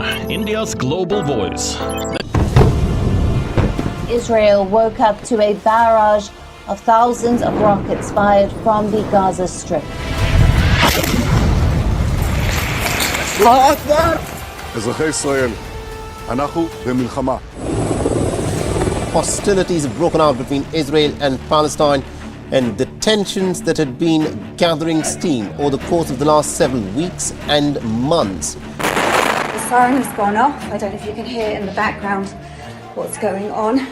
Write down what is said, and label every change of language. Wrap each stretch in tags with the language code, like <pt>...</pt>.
<en>India's global voice. Israel woke up to a barrage of thousands of rockets fired from the Gaza Strip.</en> <he>אזרחי ישראל, אנחנו במלחמה.</he> <en>Hostilities have broken out between Israel and Palestine, and the tensions that had been gathering steam over the course of the last several weeks and months. The siren has gone off. I don't know if you can hear in the background what's going on.</en>